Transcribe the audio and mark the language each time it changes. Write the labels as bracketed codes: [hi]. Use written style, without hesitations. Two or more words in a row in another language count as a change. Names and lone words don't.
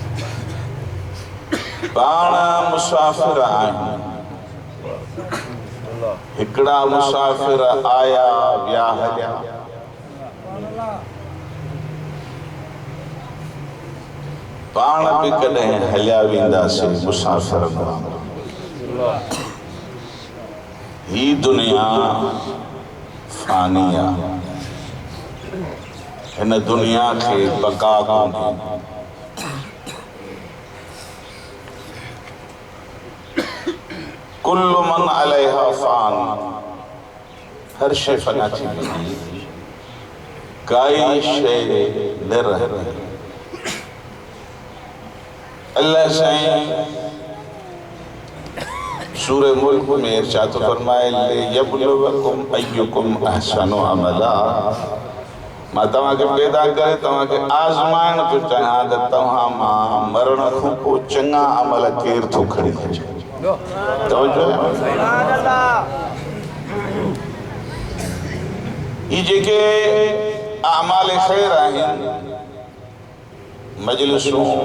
[sd] पाण मुसाफ़िर आहियूं हिकड़ा मुसाफिर आया विया हलिया पाण भी कॾहिं हलिया वेंदासीं मुसाफिर ही दुनिया फानी आहे हिन दुनिया खे बका कोन्हे [ar] كل من عليها فان [sd] हर शइ फना थी वेंदी काई शइ न रहंदी अल्लाह साईं सूरह मुल्क में इरशाद फरमाए [ar] ليبلوكم أيكم أحسن عملا [sd] मां तव्हांखे पैदा करे तव्हांखे आज़माइण थो चाहियां त तव्हां मां मरण खां पोइ चङा अमल केर थो खणी अचे ये जेके आमाल खैर आहिनि मजलिसूं